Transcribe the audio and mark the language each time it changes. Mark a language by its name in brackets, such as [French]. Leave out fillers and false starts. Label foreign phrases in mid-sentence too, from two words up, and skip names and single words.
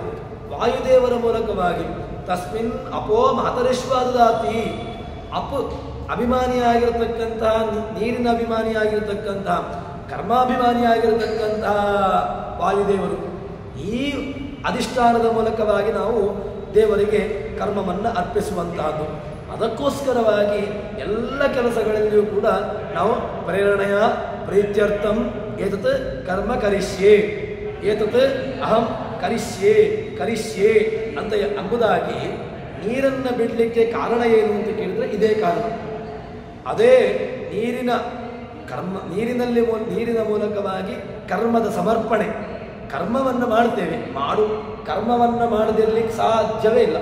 [Kannada] ವಾಯುದೇವರ ಮೂಲಕವಾಗಿ [Sanskrit] ತಸ್ಮಿನ್ ಅಪೋ ಮಾತರೇಶ್ವಾದಾತಿ, [Kannada] ಅಭಿಮಾನಿಯಾಗಿರ್ತಕ್ಕಂತಹ, ನೀರಿನ ಅಭಿಮಾನಿಯಾಗಿರ್ತಕ್ಕಂತಹ, ಕರ್ಮಾಭಿಮಾನಿಯಾಗಿರ್ತಕ್ಕಂತಹ ವಾಯುದೇವರು, ಈ ಅಧಿಷ್ಠಾನದ ಮೂಲಕವಾಗಿ ನಾವು ದೇವರಿಗೆ ಕರ್ಮವನ್ನು ಅರ್ಪಿಸುವಂತಹದ್ದು. ಅದಕ್ಕೋಸ್ಕರವಾಗಿ ಎಲ್ಲ ಕೆಲಸಗಳಲ್ಲಿಯೂ ಕೂಡ ನಾವು ಪ್ರೇರಣೆಯ [Sanskrit] ಪ್ರೀತ್ಯರ್ಥಂ ಏತತ್ ಕರ್ಮ ಕರಿಷ್ಯೆ, ಏತತ್ ಅಹಂ ಕರಿಷ್ಯೆ ಕರಿಷ್ಯೆ [Kannada] ಅಂತ ಎಂಬುದಾಗಿ ನೀರನ್ನು ಬಿಡಲಿಕ್ಕೆ ಕಾರಣ ಏನು ಅಂತ ಕೇಳಿದ್ರೆ ಇದೇ ಕಾರಣ. ಅದೇ ನೀರಿನ ಮೂಲಕವಾಗಿ ಕರ್ಮದ ಸಮರ್ಪಣೆ. ಕರ್ಮವನ್ನು ಮಾಡ್ತೇವೆ, ಕರ್ಮವನ್ನು ಮಾಡದಿರ್ಲಿಕ್ಕೆ ಸಾಧ್ಯವೇ ಇಲ್ಲ.